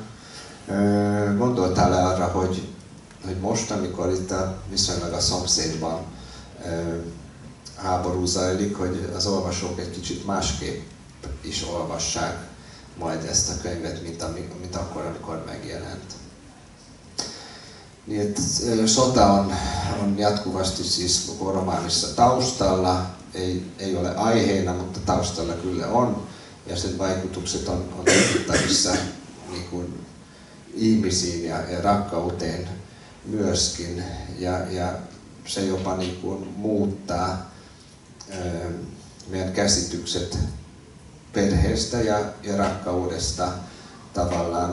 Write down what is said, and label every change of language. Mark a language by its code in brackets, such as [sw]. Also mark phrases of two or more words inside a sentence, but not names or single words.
[hu] Gondoltál-e arra, hogy most, amikor itt viszonylag a szomszédban háború zajlik, hogy az olvasók egy kicsit másképp is olvassák majd ezt a könyvet, mint akkor, amikor megjelent. [fi] Sota on jatkuvasti siis koko romaanissa taustalla, ei ole aiheena, mutta taustalla kyllä on, ja sen vaikutukset on nähtävissä niin kuin ihmisiin ja rakkauteen myöskin, ja se jopa niin kuin muuttaa meidän käsitykset perheestä ja rakkaudesta tavallaan.